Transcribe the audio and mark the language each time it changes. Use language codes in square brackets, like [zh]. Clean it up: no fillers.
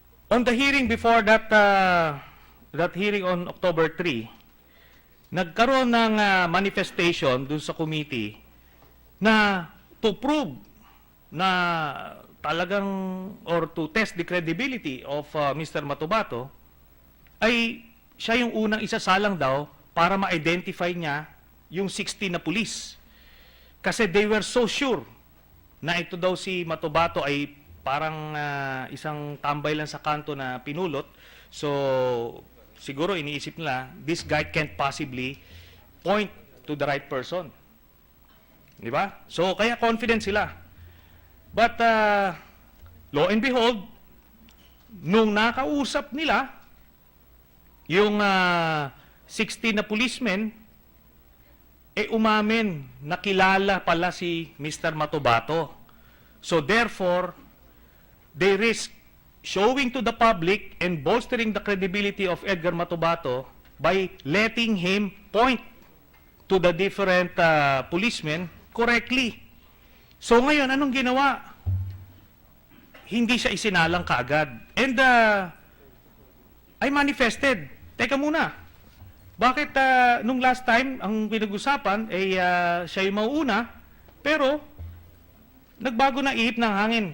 [en] On the hearing before that hearing on October 3, [tl] nagkaroon ng manifestation dun sa committee na [en] to prove na talagang or to test the credibility of Mr. [tl] Matubato, ay siya yung unang isasalang daw para ma-identify niya yung 16 na pulis. Kasi [en] they were so sure [tl] na ito daw si Matubato ay parang isang tambay lang sa kanto na pinulot. [en] So, [tl] siguro iniisip nila, [en] this guy can't possibly point to the right person. [tl] Di ba? So, kaya confident sila. [en] But, lo and behold, [tl] nung nakausap nila, yung 16 na policemen, umamin na kilala pala si Mr. Matubato. [en] So therefore, they risk showing to the public and bolstering the credibility of Edgar Matubato by letting him point to the different policemen correctly. [tl] So ngayon, anong ginawa? Hindi siya isinalang kaagad. [en] And I manifested. [tl] Teka muna. Bakit nung last time, ang pinag-usapan, siya yung mauuna, pero nagbago na ihip ng hangin.